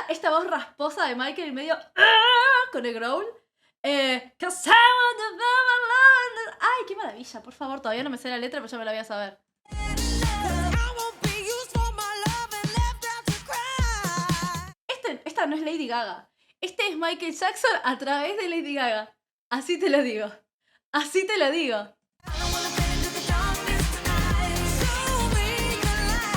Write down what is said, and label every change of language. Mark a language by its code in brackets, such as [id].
[es] Esta voz rasposa de Michael en medio con el growl. [en] 'Cause I want to be my love. [es] Ay, qué maravilla, por favor. Todavía no me sé la letra, pero ya me la voy a saber. [en] enough. 'Cause I won't be used for my love and left out to cry. [es] Esta no es Lady Gaga. Este es Michael Jackson a través de Lady Gaga. Así te lo digo. Así te lo digo. [en] I don't wanna bend into the darkness tonight. Show me the light.